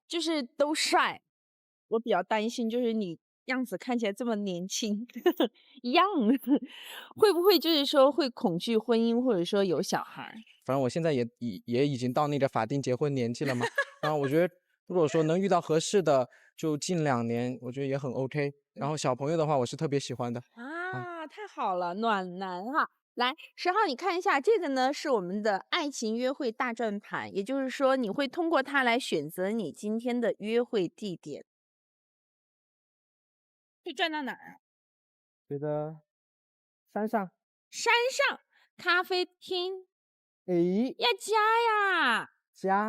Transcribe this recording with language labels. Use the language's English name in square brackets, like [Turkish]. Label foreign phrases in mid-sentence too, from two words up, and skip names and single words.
[Chinese] 就是都帥。我比較擔心，就是你樣子看起來這麼年輕，young，會不會就是說會恐懼婚姻，或者說有小孩？反正我現在也已經到那個法定結婚年紀了嘛。然後我覺得，如果說能遇到合適的，就近2年，我覺得也很 OK。然後小朋友的話，我是特別喜歡的。啊， 啊，太好了，暖男哈。来，10号，你看一下这个呢，是我们的爱情约会大转盘，也就是說你會通過它來選擇你今天的約會地點。會轉到哪兒啊？覺得山上。山上，咖啡廳。誒，要家呀！家